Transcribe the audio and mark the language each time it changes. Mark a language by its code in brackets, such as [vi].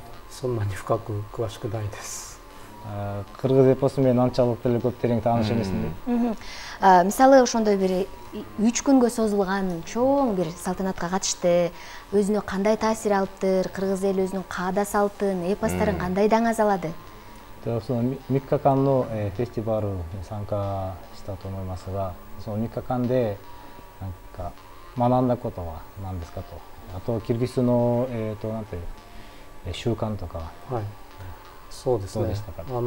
[ja] そんなに深く詳しくないです。 [ky] кыргыз эпосу менен анчалык деле көп терең тааныш эмесмин дейт. Мисалы ошондой бир 3 күнгө созулган чоң бир салтанатка катышты. Өзүнө кандай таасир алыптыр? Кыргыз эли өзүнүн каада салтын, эпосторун кандай даңазалады? [ja] Микка Канно фестивалу参加したと思いますが、その3日間でなんか学んだことは何ですかと。あとキルギスのなんていう習慣とか。はい。そうですね。どうでしたか。